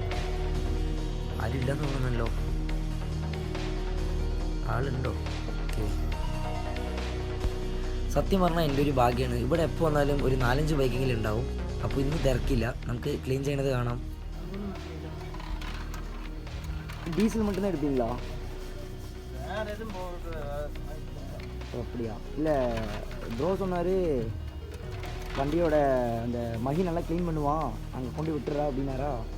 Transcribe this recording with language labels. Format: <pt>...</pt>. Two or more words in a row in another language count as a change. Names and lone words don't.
<ml>ആരുമില്ലെന്ന് തോന്നുന്നല്ലോ, ആളുണ്ടോ? ഓക്കെ, സത്യം പറഞ്ഞാൽ എൻ്റെ ഒരു ഭാഗ്യമാണ്, ഇവിടെ എപ്പോൾ വന്നാലും ഒരു 4-5 ബൈക്കെങ്കിലും ഉണ്ടാവും. അപ്പോൾ ഇന്ന് തിരക്കില്ല, നമുക്ക് ക്ലീൻ ചെയ്യണത് കാണാം.</ml> <ta>டீசல் மட்டும்தான் எடுப்பீங்களா? அப்படியா? இல்லை, ப்ரோ சொன்னார் வண்டியோட அந்த மகி நல்லா க்ளீன் பண்ணுவான், அங்கே கொண்டு விட்டுறா அப்படின்னாரா?</ta>